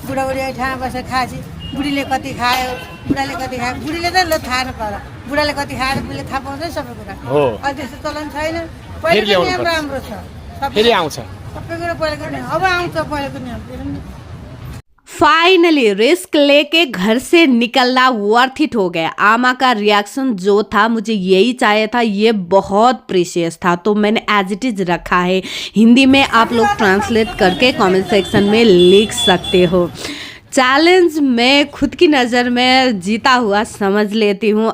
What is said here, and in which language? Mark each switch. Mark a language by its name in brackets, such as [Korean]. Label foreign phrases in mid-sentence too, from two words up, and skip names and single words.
[Nepali] बुढाबुढी ठाउँमा बसेर खाएपछि बुढीले कति खायो बुढाले कति खायो बुढीले त ल थाहा नपाएर बुढाले कति खाएर बुढीले थाहा पाउँछ सबै कुरा हो। अहिले त्यस्तो चलन छैन फेरि पहिलाको ल्याउनु नियम पर्छ। राम्रो छ फेरि आउँछ। सबै कुरा पहिलाको नियम अब आउँछ पहिलाको नियम [Hindi] फाइनली रिस्क लेके घर से निकलना [English] worth it [Hindi] हो गया। आमा का रिएक्शन जो था मुझे यही चाहिए था, ये बहुत प्रीशियस था, तो मैंने [English] as it is [Hindi] रखा है। हिंदी में आप लोग ट्रांसलेट करके [English] comment section [Hindi] में लिख सकते हो। चैलेंज मैं खुद की नज़र में जीता हुआ समझ लेती हूँ।